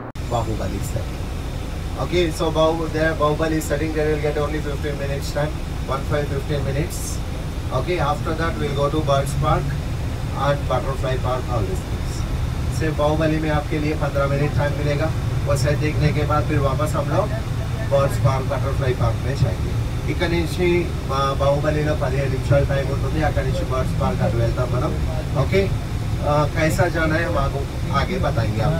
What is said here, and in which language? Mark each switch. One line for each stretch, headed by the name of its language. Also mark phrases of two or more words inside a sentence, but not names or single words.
English: Bahubali setting. Okay, so there Bahubali setting, they will get only 15 minutes time, 15 minutes. Okay, after that we'll go to Birds Park and Butterfly Park, all these things.
Hindi: सिर्फ बाहुबली में आपके लिए 15 मिनट टाइम मिलेगा। वो सेट देखने के बाद फिर वापस हम लोग बर्ड्स पार्क, बटरफ्लाई पार्क में जाएंगे।
Telugu: ఇక్కడ నుంచి బాహుబలిలో 15 నిమిషాల టైం ఉంటుంది। అక్కడి నుంచి బర్డ్స్ పార్క్ అటు వెళ్తాం మనం। ఓకే,
Hindi: कैसा जाना है हम आगे बताएंगे आपको।